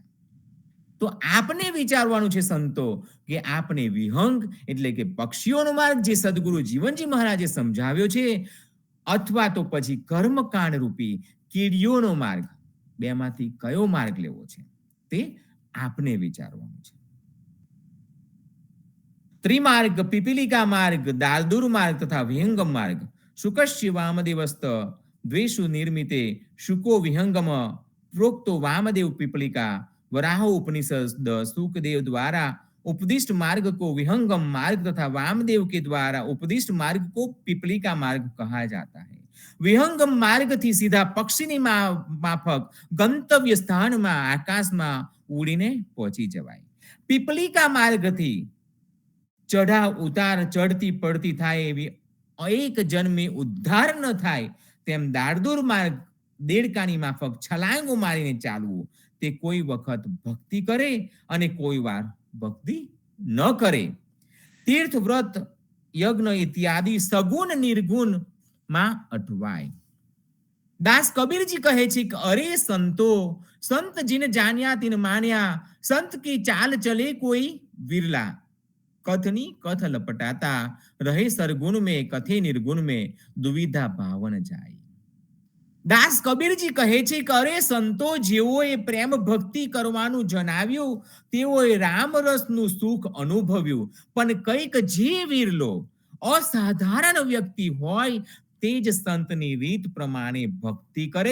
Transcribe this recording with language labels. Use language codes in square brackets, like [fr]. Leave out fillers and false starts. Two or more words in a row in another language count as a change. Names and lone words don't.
[gu] તો આપને વિચારવાનું છે સંતો કે આપને વિહંગ એટલે કે પક્ષીઓનો માર્ગ જે સદગુરુ જીવનજી મહારાજે સમજાવ્યો છે, અથવા તો પછી કર્મકાંડ રૂપી કીડીઓનો માર્ગ, બેમાંથી કયો માર્ગ લેવો છે તે આપને વિચારવાનું છે. ત્રિમાર્ગ, પીપીલિકા માર્ગ, દાલદુર માર્ગ તથા વિહંગમ માર્ગ. [sa] શુકસ્ય વામદેવસ્ત દ્વેષુ નિર્મિતે શુકો વિહંગમ પ્રોક્તો વામદેવ પીપલિકા, [hi] वराह उपनिषद सुखदेव द्वारा उपदिष्ट मार्ग को विहंगम मार्ग तथा वामदेव के द्वारा उपदिष्ट मार्ग को पिपलिका मार्ग कहा जाता है. [gu] વિહંગમ માર્ગ થી સીધા પક્ષીની માફક ગંતવ્ય સ્થાન માં આકાશ માં ઊડીને પહોંચી જવાય. પિપલિકા માર્ગ થી ચઢાવ ઉતાર ચઢતી પડતી થાય એવી એક જન્મે ઉદ્ધાર ન થાય તેમ દારદૂર માર્ગ દેડકાની માફક છલાંગો મારીને ચાલવું તે કોઈ વખત ભક્તિ કરે અને કોઈ વાર ભક્તિ ન કરે. तीर्थ व्रत યજ્ઞ ઇત્યાદि સગુણ નિર્ગુણ માં અટવાય. દાસ કબીરજી કહે છે કે અરે સંતો, [hi] संत जिन जान्या तिन मान्या, संत की चाल चले कोई विरला, कथनी कथ लपटाता, रहे सरगुण में कथे निर्गुण में दुविधा भावन જાય. [gu] દાસ કબીરજી કહે છે કે અરે સંતો, જેઓએ પ્રેમ ભક્તિ કરવાનું જણાવ્યું તેઓએ રામરસનું સુખ અનુભવ્યું, પણ કંઈક જે વિરલો અસાધારણ વ્યક્તિ હોય તે જ સંતની રીત પ્રમાણે ભક્તિ કરે.